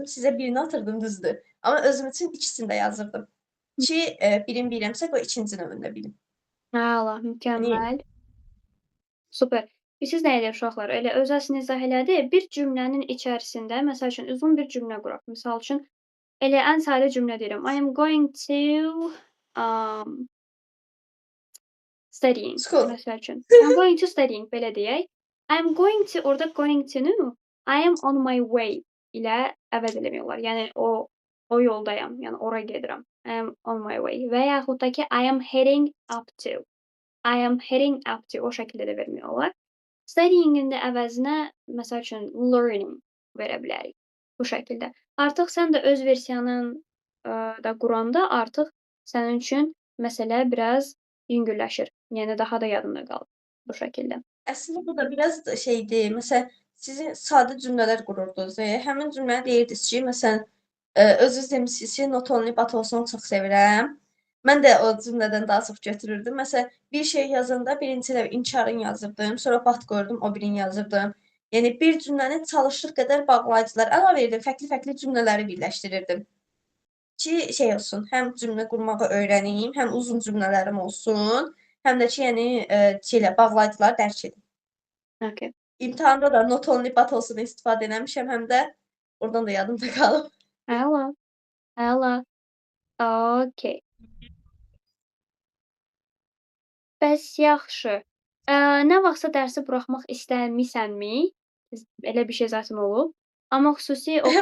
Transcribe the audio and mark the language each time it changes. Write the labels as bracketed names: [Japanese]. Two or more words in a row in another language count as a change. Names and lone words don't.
[Azerbaijani] Sizə birini atırdım, düzdür. Amma özüm üçün ikisini də yazırdım ki, birini bilirəmsə, qoy ikinci növünü də bilim. Əla, Yəni mükəmməl. Super. Bilirsiniz nə edir uşaqlar? Elə öz əslini izah elədi. Bir cümlənin içərisində, məsəl üçün, uzun bir cümlə quraq. Misal üçün, elə ən sadə cümlə deyirəm. [English] I am going to, um, studying. school. [Azerbaijani] Məsəl üçün. [English] I'm going to studying, [Azerbaijani] belə deyək. [English] I'm going to, orada going to-nu I am on my way [Azerbaijani] ilə əvəz eləmək olar. Yəni o yoldayam, yəni ora gedirəm. [English] I am on my way. [Azerbaijani] Və yaxud da ki, [English] I am heading up to. I am heading up to [Azerbaijani] o şəkildə də vermək olar. Studying-in də əvəzinə məsəl üçün learning verə bilərik bu şəkildə. Artıq sən də öz versiyanın da quranda artıq sənin üçün məsələ biraz yüngülləşir. Yəni daha da yadında qalır bu şəkildə. Əslində bu da biraz da şeydir. Məsələn, sizin sadə cümlələr qururdunuz. Həmin cümləni deyirdiniz ki, məsələn, özünüz demisiniz ki, [English] not only but also-nu [Azerbaijani] çox sevirəm. Mən də o cümlədən daha çox götürürdüm. Məsələn, bir şey yazanda birinci dəfə inkarın yazırdım, sonra but qoyurdum, o birini yazırdım. Yəni bir cümləni çalışdıq qədər bağlayıcılar əlavə edirdim, fərqli-fərqli cümlələri birləşdirirdim ki, şey olsun, həm cümlə qurmağı öyrənim, həm uzun cümlələrim olsun, həm də ki, yəni şeylə bağlayıcıları dərk edim. Okay. İmtahanda da [English] not only but also-nu [Azerbaijani] istifadə eləmişəm, həm də oradan da yadımda qalıb. Əla, əla. Okay. Bəs yaxşı. Nə vaxtsa dərsi buraxmaq istəmisənmi? Elə bir şey zaten olub. Amma xüsusi o